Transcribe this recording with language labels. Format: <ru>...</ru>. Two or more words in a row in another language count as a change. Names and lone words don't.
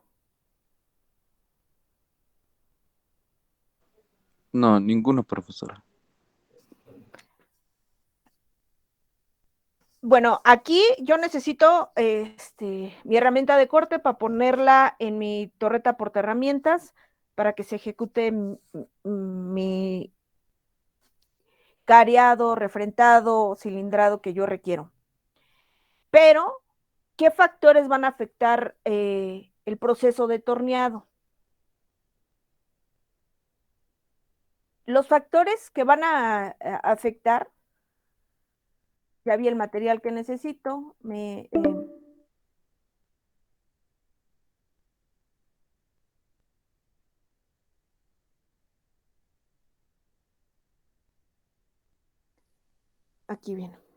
<es>No, ninguno, profesora. Bueno, aquí yo necesito mi herramienta de corte para ponerla en mi torreta portaherramientas para que se ejecute mi cariado, refrentado, cilindrado que yo requiero. Pero, ¿qué factores van a afectar el proceso de torneado? Los factores que van a afectar, ya vi el material que necesito, aquí viene.</es>